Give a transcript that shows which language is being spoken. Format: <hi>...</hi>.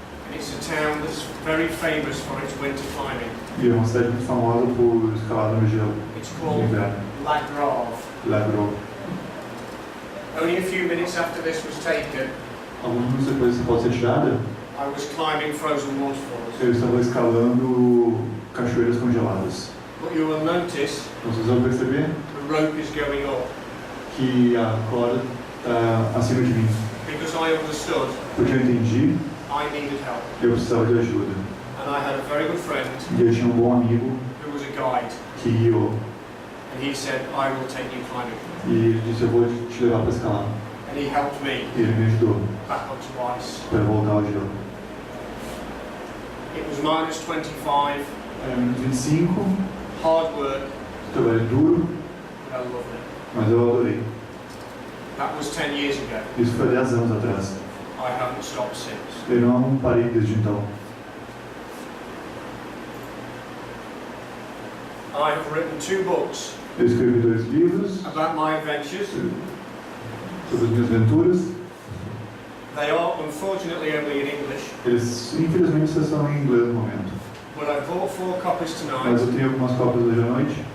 <en>And it's a town that's very famous for its winter climbing.</en> <pt>e é uma cidade muito famosa por escalada no gelo</pt> <en>It's</en> <pt>no</pt> <en>called</en> <pt>inverno.</pt> <en>La Grave.</en> <pt>Lagro.</pt> <en>Only a few minutes after this was taken,</en> <pt>Alguns minutos depois dessa foto ser tirada,</pt> <en>I was climbing frozen waterfalls.</en> <pt>eu estava escalando cachoeiras congeladas.</pt> <en>But you will notice</en> <pt>Então vocês vão perceber</pt> <en>the rope is going up</en> <pt>que a corda está acima de mim.</pt> <en>because I understood</en> <pt>Porque eu entendi,</pt> <en>I needed help.</en> <pt>eu precisava de ajuda.</pt> <en>And I had a very good friend</en> <pt>E eu tinha um bom amigo</pt> <en>who was a guide.</en> <pt>que guiou.</pt> <en>And he said, I will take you climbing.</en> <pt>E ele disse, eu vou te levar para escalar.</pt> <en>And he helped me</en> <pt>E ele me ajudou</pt> <en>back onto ice.</en> <pt>para voltar ao gelo.</pt> <en>It was minus 25,</en> <pt>Era menos 25,</pt> <en>hard work,</en> <pt>trabalho duro,</pt> <en>but I loved it.</en> <pt>mas eu adorei.</pt> <en>That was 10 years ago.</en> <pt>Isso foi 10 anos atrás.</pt> <en>I haven't stopped since.</en> <pt>Eu não parei desde então.</pt> <en>I have written 2 books</en> <pt>Eu escrevi 2 livros</pt> <en>about my adventures.</en> <pt>sobre as minhas aventuras.</pt> <en>They are unfortunately only in English,</en> <pt>Eles, infelizmente, só são em inglês no momento.</pt> <en>but I bought 4 copies</en> <pt>Mas eu tenho algumas cópias hoje à noite.</pt>